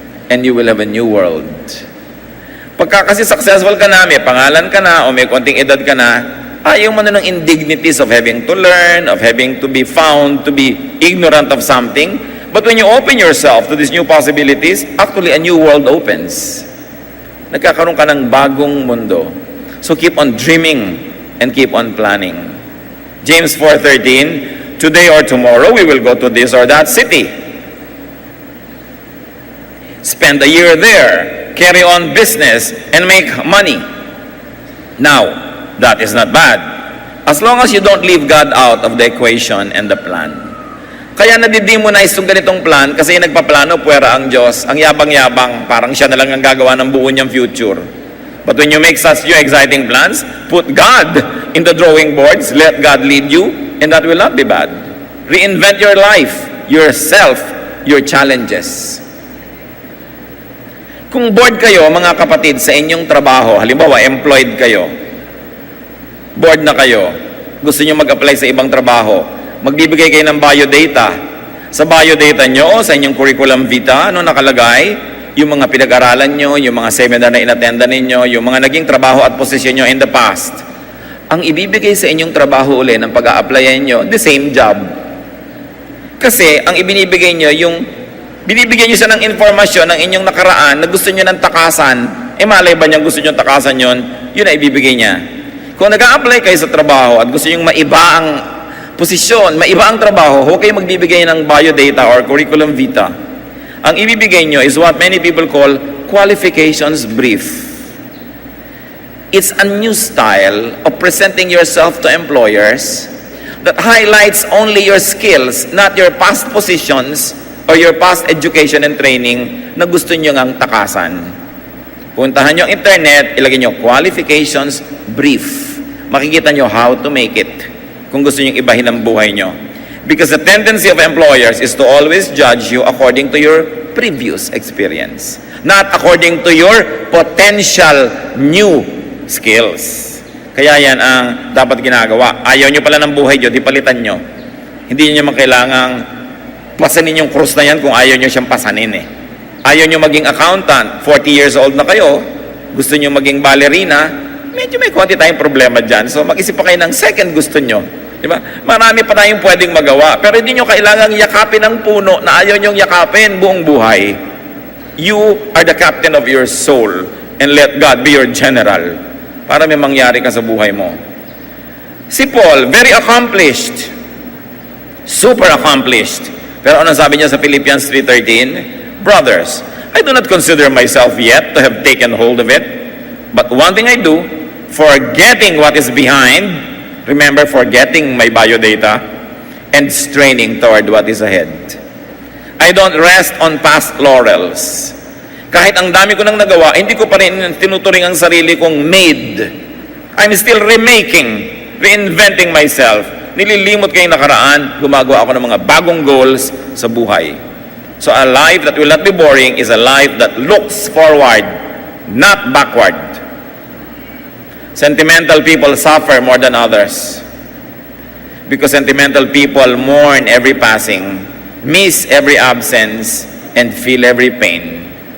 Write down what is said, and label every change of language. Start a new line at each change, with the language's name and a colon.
English: And you will have a new world.
Filipino: Pagka kasi successful ka na, may pangalan ka na, o may konting edad ka na, ayaw mo na ng
English: indignities of having to learn, of having to be found to be ignorant of something. But when you open yourself to these new possibilities, actually a new world opens.
Filipino: Nagkakaroon ka ng bagong mundo.
English: So keep on dreaming and keep on planning. James 4:13, today or tomorrow we will go to this or that city. Spend a year there, carry on business, and make money. Now, that is not bad, as long as you don't leave God out of the equation and the plan.
Filipino: Kaya nadidemonize itong ganitong plan kasi nagpaplano, puwera ang Diyos, ang yabang-yabang, parang siya na lang ang gagawa ng buo niyang future.
English: But when you make such new exciting plans, put God in the drawing boards, let God lead you, and that will not be bad. Reinvent your life, yourself, your challenges.
Filipino: Kung bored kayo, mga kapatid, sa inyong trabaho, halimbawa, employed kayo, bored na kayo, gusto nyo mag-apply sa ibang trabaho, magbibigay kayo ng biodata. Sa biodata nyo, sa inyong curriculum vita, ano nakalagay? Yung mga pinag-aralan nyo, yung mga seminar na inattenda ninyo, yung mga naging trabaho at posisyon nyo in the past. Ang ibibigay sa inyong trabaho uli ng pag-a-applyan nyo, the same job. Kasi, ang ibinibigay nyo, binibigyan nyo siya ng informasyon ng inyong nakaraan na gusto nyo ng takasan, malay ba niya gusto nyo takasan yon? Yun na ibibigay niya. Kung nag-a-apply kayo sa trabaho at gusto nyo maiba ang posisyon, maiba ang trabaho, huwag kayo magbibigay ng biodata or curriculum vita. Ang ibibigay nyo
English: is what many people call qualifications brief. It's a new style of presenting yourself to employers that highlights only your skills, not your past positions or your past education and training
Filipino: na gusto nyo ngang takasan. Puntahan nyo ang internet, ilagay nyo qualifications brief. Makikita nyo
English: how to make it
Filipino: kung gusto nyo ibahin ang buhay nyo.
English: Because the tendency of employers is to always judge you according to your previous experience, not according to your potential new skills.
Filipino: Kaya yan ang dapat ginagawa. Ayaw nyo pala ng buhay nyo, di palitan nyo. Hindi nyo kailangang pasanin yung krus na yan kung ayaw nyo siyang pasanin eh. Ayaw nyo maging accountant, 40 years old na kayo, gusto nyo maging ballerina, medyo may konti tayong problema dyan. So mag-isip pa kayo ng second gusto nyo. Diba? Marami pa tayong pwedeng magawa, pero hindi nyo kailangang yakapin ang puno na ayaw nyong yakapin buong buhay.
English: You are the captain of your soul and let God be your general
Filipino: para may mangyari ka sa buhay mo.
English: Si Paul, very accomplished, super accomplished.
Filipino: Pero ano sabi niya sa Philippians 3:13?
English: Brothers, I do not consider myself yet to have taken hold of it, but one thing I do, forgetting what is behind, remember forgetting my biodata, and straining toward what is ahead. I don't rest on past laurels.
Filipino: Kahit ang dami ko nang nagawa, hindi ko pa rin tinuturing ang sarili kong made.
English: I'm still remaking, reinventing myself.
Filipino: Nililimot ko yung nakaraan, gumagawa ako ng mga bagong goals sa buhay.
English: So a life that will not be boring is a life that looks forward, not backward. Sentimental people suffer more than others because sentimental people mourn every passing, miss every absence, and feel every pain.